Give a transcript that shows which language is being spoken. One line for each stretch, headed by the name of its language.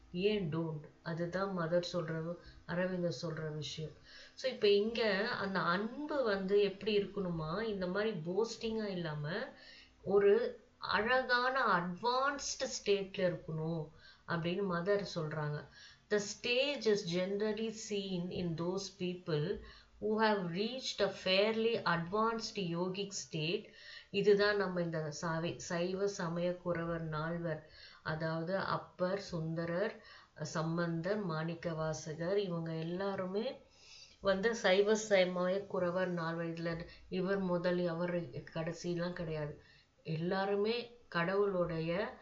Tamil: ஏன் டோன்ட், அதுதான் மதர் அரவிந்தர் சொல்ற விஷயம். ஸோ இப்போ இங்க அந்த அன்பு எப்படி இருக்கணுமா, இந்த மாதிரி போஸ்டிங்கா இல்லாம ஒரு அழகான அட்வான்ஸ்டு ஸ்டேட்ல இருக்கணும் அப்படின்னு மதர் சொல்றாங்க.
English: The stage is generally seen in those people who have reached a fairly advanced yogic state.
Tamil: இதுதான் நம்ம இந்த சைவ சமய குரவர் நால்வர், அதாவது அப்பர், சுந்தரர், சம்பந்தர், மாணிக்கவாசகர், இவங்க எல்லாருமே சைவ சமய குரவர் நால்வர். இதுல இவர் முதல் அவர் கடைசிலாம் கிடையாது. எல்லாருமே கடவுளுடைய